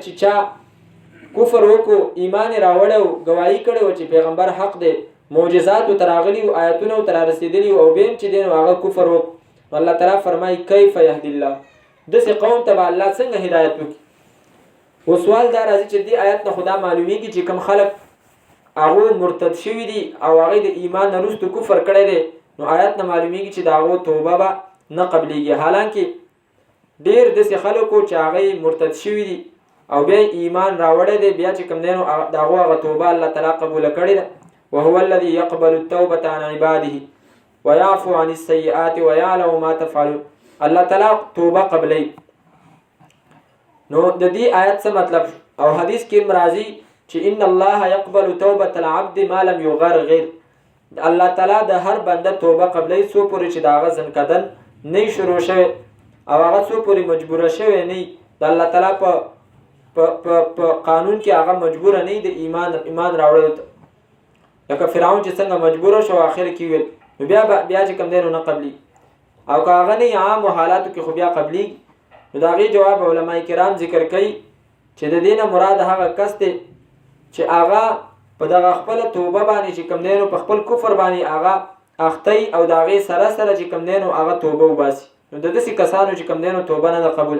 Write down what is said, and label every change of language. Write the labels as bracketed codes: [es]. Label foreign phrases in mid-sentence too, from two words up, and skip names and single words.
[ps] چې چا کفر وکړو ایمان راوړو گواہی کړي چې پیغمبر حق دی معجزات تراغلی او آیاتونه تر رسیدلی او بهم چې دین هغه کفر وکړو الله تعالی فرمای [ar] کیف یهدی الله [ps] دسه قوم ته الله څنګه هدایت وکړي او سوال دا راځي چې دی آیات نه خدا معلومیږي چې کوم خلک هغه مرتد شوی دي او هغه د ایمان وروسته کفر کړی دي نو آیات نه معلومیږي چې داغه توبه به نه قبليږي حالانکه ډیر دسه خلکو چې هغه مرتد شوی دي او بیا ایمان راوړی دی بیا چې کوم دینو داغه توبه الله تعالی قبول کړی ده [ar] وهو الذي يقبل التوبه عن عباده ويعفو عن السيئات ويعلم ما تفعلون [ps] الله تعالی توبه قبلي نو د دې آیت څه مطلب او حدیث کې مرাজি چې [ar] ان الله يقبل توبه العبد ما لم يغرغر [ps] الله تعالی د هر بنده توبه قبلي سو پورې چې داغه ځنکدن نه شروع شوه او هغه سو پورې مجبور شوه نه د الله تعالی په قانون کې هغه مجبور نه دی ایمان راوړل لکه فرعون چې څنګه مجبور شو اخر کې ویل بیا چې کم دینو نه قبلي او کاغه نه عام حالاتو کې خو بیا قبلي نو داغي جواب علماء کرام ذکر کوي چې د دینه مراد هغه کس دی چې هغه په دغه خپل توبه باندې چې کم دینو په خپل کفر باندې هغه اختی او داغي سره چې کم دینو هغه توبه وباسي نو د داسې کسانو چې کوم دی نو توبه نه ده قبول.